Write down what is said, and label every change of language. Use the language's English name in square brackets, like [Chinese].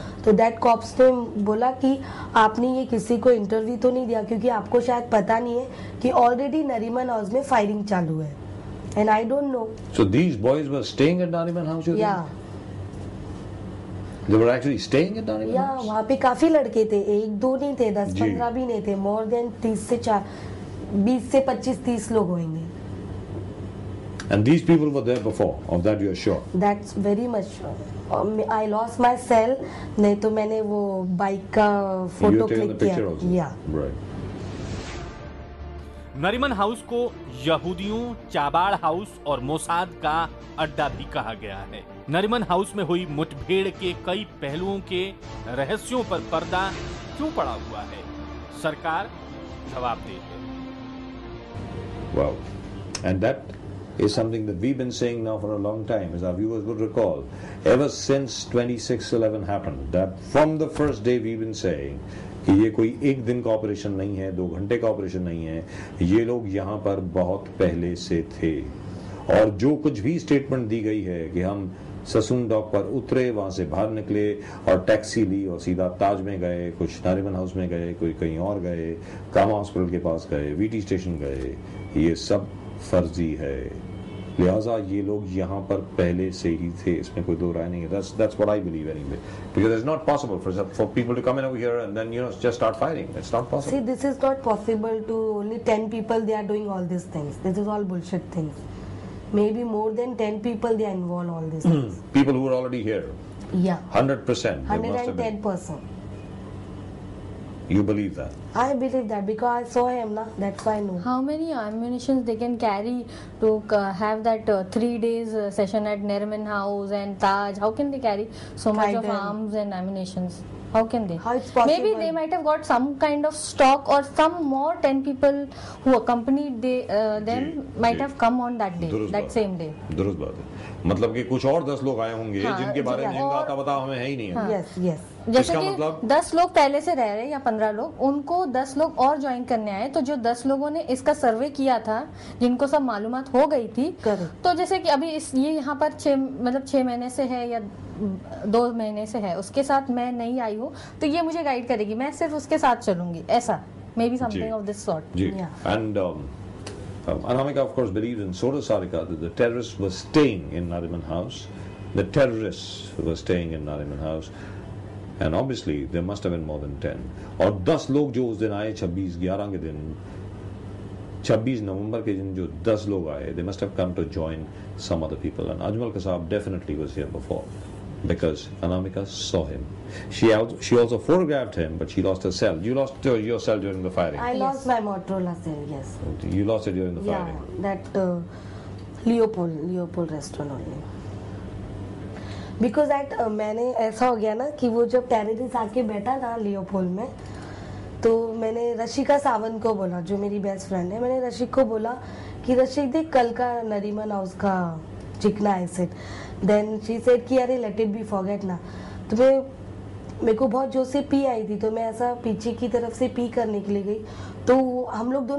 [Hindi] तो that cops ने बोला कि आपने ये किसी को इंटरव्यू तो नहीं दिया क्योंकि आपको शायद पता नहीं है कि ऑलरेडी नरीमन हाउस में फायरिंग चालू है। [English] And I don't know. So these boys were staying at Nariman House? या they were actually staying at Nariman House? [Hindi] या वहाँ पे काफी लड़के थे, 1-2 नहीं थे, 10-15 भी नहीं थे, मोर देन 20 से 25-30 लोग होंगे। [English] And these people were there before, of that you are sure? That's very much sure. I lost my cell, [Hindi] नहीं तो मैंने वो बाइक का फोटो क्लिक किया। Yeah. [English] Right. [Hindi] नरीमन हाउस को यहूदियों, चाबाड़ हाउस और मोसाद का अड्डा भी कहा गया है। नरीमन हाउस में हुई मुठभेड़ के कई पहलुओं के रहस्यों पर पर्दा क्यों पड़ा हुआ है? सरकार जवाबदेह है। [English] Wow. And that is something that we've been saying now for a long time, as our viewers would recall. Ever since 26/11 happened, that from the first day we've been saying [Hindi] कि ये कोई एक दिन का ऑपरेशन नहीं है, 2 घंटे का ऑपरेशन नहीं है, ये लोग यहाँ पर बहुत पहले से थे। और जो कुछ भी स्टेटमेंट दी गई है कि हम ससून डॉक पर उतरे, वहां से बाहर निकले और टैक्सी ली और सीधा ताज में गए, कुछ नारिमन हाउस में गए, कोई कहीं और गए, कामा हॉस्पिटल के पास गए, वीटी स्टेशन गए, ये सब फर्जी है। लिहाजा ये लोग यहाँ पर पहले से ही थे, इसमें कोई दो राय नहीं है। [English] That's what I believe anyway, because it's not possible for people to come in over here and then just start fighting. It's not possible. See, this is not possible to only 10 people. They are doing all these things. This is all bullshit things. Maybe more than 10 people they are involved all these things. People who were already here. Yeah. 100%. 110%. You believe that? I believe that because I saw him, na. That's why I know. How many ammunitions they can carry to have that 3 days session at Nariman House and Taj? How can they carry so much of arms and ammunitions? How can they? How it's possible? Maybe they might have got some kind of stock, or some more 10 people who accompanied them might have come on that day, that same day. [Hindi] दुरुस्त बात है। मतलब कि कुछ और 10 लोग आए होंगे जिनके बारे में जिनका आता पता हमें है ही नहीं है। [English] Yes, yes. [Hindi] जैसे कि 10 लोग पहले से रह रहे हैं या 15 लोग, उनको 10 लोग और ज्वाइन करने आए, तो जो 10 लोगों ने इसका सर्वे किया था, जिनको सब मालूमात हो गई थी, तो जैसे कि अभी ये यहाँ पर 6 महीने से है या 2 महीने से है, उसके साथ मैं नहीं आई हूँ, तो ये मुझे गाइड करेगी, मैं सिर्फ उसके साथ चलूंगी, ऐसा [English] Maybe something of this sort. And Anamika, of course, believes, and so does Sarika, that the terrorists were staying in Nariman House. The terrorists were staying in Nariman House. And obviously, there must have been more than 10. [Hindi] और 10 लोग जो उस दिन आए 26/11 के दिन, 26 नवंबर के दिन जो 10 लोग आए, [English] they must have come to join some other people. And Ajmal Kasab definitely was here before, because Anamika saw him. She also photographed him, but she lost her cell. You lost your cell during the firing. I lost my Motorola cell. Yes. You lost it during the firing. Yeah, that Leopold restaurant only. Because that [Hindi] मैंने ऐसा हो गया ना कि वो जब terrorist आके बैठा ना लियोपोल में, तो मैंने रशिका सावंत को बोला, जो मेरी बेस्ट फ्रेंड है, मैंने रशिक को बोला कि रशिक देख कल का नरीमन हाउस का चिकना एसिड। [English] then she said [Hindi] कि अरे [English] Let it be forget ना। [Hindi] तो मेरे को बहुत जोर से पी आई थी, तो मैं ऐसा पीछे की तरफ से पी करने के लिए गई, तो हम लोग दोनों